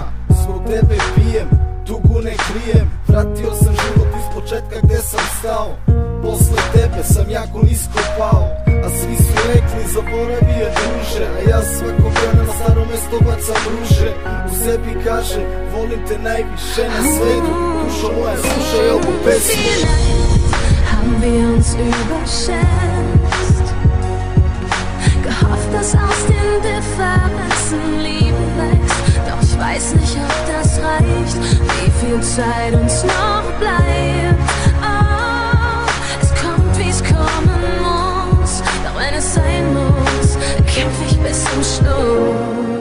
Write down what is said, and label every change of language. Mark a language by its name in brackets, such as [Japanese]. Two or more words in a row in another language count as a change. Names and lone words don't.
[Serbian] Zbog tebe pijem, tugu ne krijem. Vratio sam život iz početka gde sam stao. Posle tebe sam jako nisko pao. A svi su rekli zaboravi je druže. A ja svakog dana na staro mesto bacam ruže. U sebi kaže volim te najviše na svetu. Dušo moja slušaj ovu pesmu. [German] Vielleicht haben wir uns überschätzt, gehofft, dass aus den Differenzen Liebe wächst. Doch ich weiß nicht, ob das reicht, wie viel Zeit uns noch bleibt. Oh, es kommt, wie es kommen muss, doch wenn es sein muss, kämpfe ich bis zum Schluss.